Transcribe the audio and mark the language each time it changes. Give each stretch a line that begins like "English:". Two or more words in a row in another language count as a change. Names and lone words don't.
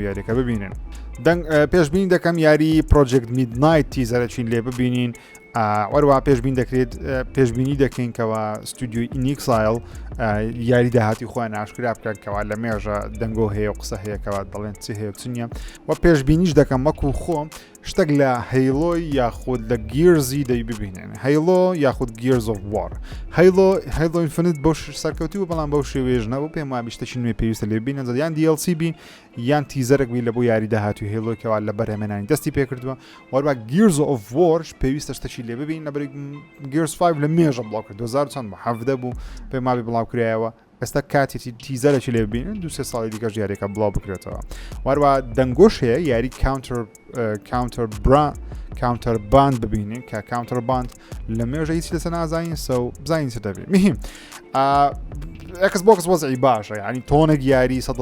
Central Kurdish: یاریەکە ببینن پێشبینی دەکەم یاری پرۆجێکت میدنایت تیزەرەچین لێ ببینین وەروە پێشبین دەکرێت پێشبینی دەکەین کەەوە ستودیۆی ئینیکسایل یاری داهاتی خۆیان ئاشکرا بکەنکەوە لە مێژە دەنگۆ هەیە و قسە هەیەکەوە دەڵێن چ هەیە چنیە و پێشبینیش دەکەم وەکو خۆم شتێک لە هەیڵۆی یاخود لە گیرزی دەی ببینێن هەیڵۆ یاخود گیرز of war هەیڵۆ ئینفینیت بۆ سەرکەوتووە بەڵام بەو شێوێژ نەبوو پێم وابی شتێکی نوێ پێویستە لێ ببینن یان DLC بی یان تیزەرێک بی لە بۆ یاری داهاتوی هێڵۆکەوە لە بەرهەمێنانی دەستی پێکردووە وەروە گیرز of war پێویستە شتێکی لێ ببین لەبەر گیرز 5 لە مێژە بڵاو کرد 2017 بوو پێم وابی بڵاو کرایەوە ئێستا کاتێکی تیزەرێکی لێ ببینن دو سێ ساڵی دیکەش یاریەکە بڵاو بکرێتەوە وەروە دەنگۆش هەیە یاری کاونتەر باند ببینین کە کاونتەر باند لە مێژە هیچ لەسە نازانین بزانین چ دەبێت مهم Xbox وەزعی باشە یعنی تۆنێک یاری 100